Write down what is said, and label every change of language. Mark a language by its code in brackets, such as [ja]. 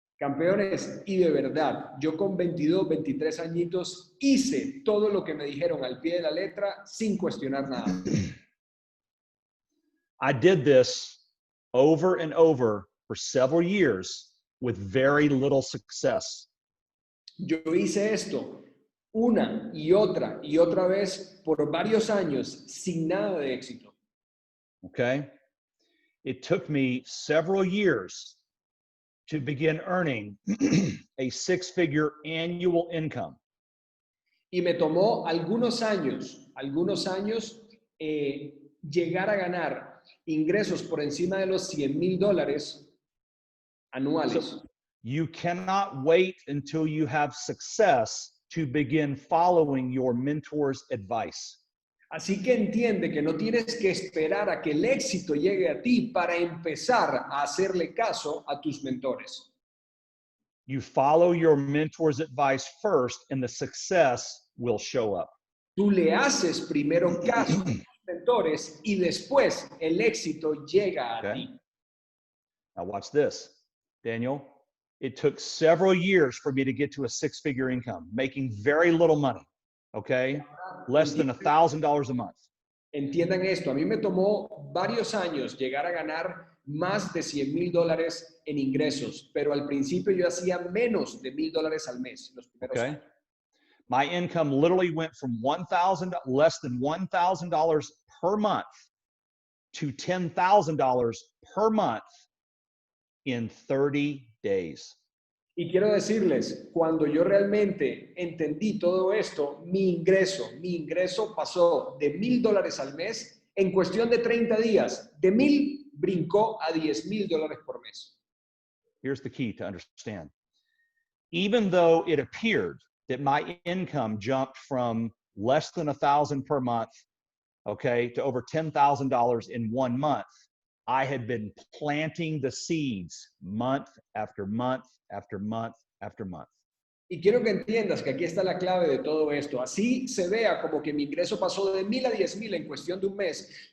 [es] Campeones, y de verdad, yo con 22, 23 añitos hice todo lo que me dijeron al pie de la letra sin cuestionar nada. [en] I did this over and over for several years with very little success. [es] Yo hice esto una y otra vez por varios años sin nada de éxito. [en] Okay? It took me several years to begin earning a six-figure annual income. [es] Y me tomó algunos años llegar a ganar ingresos por encima de los $100,000 anuales. [en] So you cannot wait until you have success to begin following your mentor's advice. [es] Así que entiende que no tienes que esperar a que el éxito llegue a ti para empezar a hacerle caso a tus mentores. [en] You follow your mentor's advice first, and the success will show up. [es] Tú le haces primero caso a tus mentores y después el éxito llega a ti. [en] Now watch this, Daniel. It took several years for me to get to a six-figure income, making very little money, okay? Less than $1,000 a month. [es] Entiendan esto, a mí me tomó varios años llegar a ganar más de $100,000 en ingresos, pero al principio yo hacía menos de $1,000 al mes, los primeros años. [en] My income literally went from less than $1,000 per month to $10,000 per month in 30 days. [es] Y quiero decirles, cuando yo realmente entendí todo esto, mi ingreso pasó de $1,000 al mes en cuestión de 30 días. De 1,000 brincó a $10,000 por mes. [en] Here's the key to understand. Even though it appeared that my income jumped from less than $1,000 per month, okay, to over $10,000 in 1 month, I had been planting the seeds month after month after month after month. [es] Y quiero que entiendas que aquí está la clave de todo esto. Así se vea como que mi ingreso pasó de 1,000 a 10,000 en cuestión de un mes.